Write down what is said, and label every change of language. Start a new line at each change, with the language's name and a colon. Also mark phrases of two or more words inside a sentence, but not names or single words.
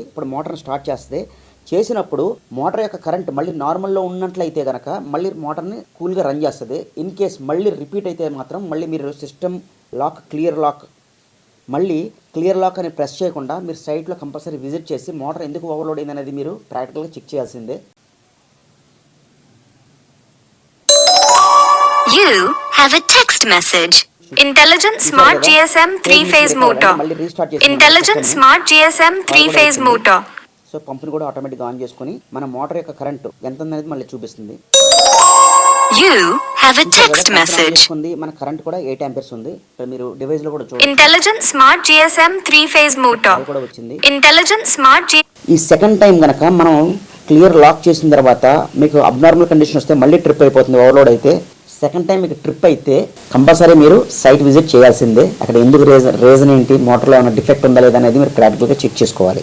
Telugu: ఇప్పుడు మోటార్ని స్టార్ట్ చేసినప్పుడు మోటార్ యొక్క కరెంట్ మళ్ళీ నార్మల్లో ఉన్నట్లయితే కనుక మళ్ళీ మోటార్ని కూల్గా రన్ చేస్తుంది.
English: in case
Telugu: మళ్ళీ రిపీట్ అయితే మాత్రం మళ్ళీ మీరు
English: system lock clear lock
Telugu: అని ప్రెస్ చేయకుండా మీరు సైట్లో
English: compulsory visit
Telugu: చేసి మోటార్ ఎందుకు ఓవర్లోడ్ అయింది అనేది మీరు ప్రాక్టికల్గా చెక్ చేయాల్సిందే.
English: You have a text message. Intelligent Smart GSM 3-phase motor. Intelligent Smart GSM 3-phase motor.
Telugu: సో పంపుని కూడా ఆటోమేటిక్గా ఆన్ చేసుకొని మన మోటార్ యొక్క కరెంటు ఎంత అనేది మళ్ళీ చూపిస్తుంది.
English: You have a text message.
Telugu: మన కరెంట్ కూడా 8 యాంపియర్స్ ఉంది. మీరు డివైస్ లో కూడా చూడండి.
English: Intelligent Smart GSM 3-phase motor.
Telugu: కూడా వచ్చింది.
English: Intelligent Smart
Telugu: ఈ
English: second time
Telugu: గనక మనం
English: clear lock
Telugu: చేసిన తర్వాత మీకు
English: abnormal condition
Telugu: వస్తే మళ్ళీ ట్రిప్ అయిపోతుంది ఓవర్లోడ్ అయితే.
English: second time
Telugu: మీకు ట్రిప్ అయితే కంపల్సరీ మీరు
English: site visit
Telugu: చేయాల్సిందే. అక్కడ ఎందుకు రీజన్ ఏంటి, మోటార్లో ఏమైనా డిఫెక్ట్ ఉందా లేదా అనేది మీరు ప్రాక్టికల్గా చెక్ చేసుకోవాలి.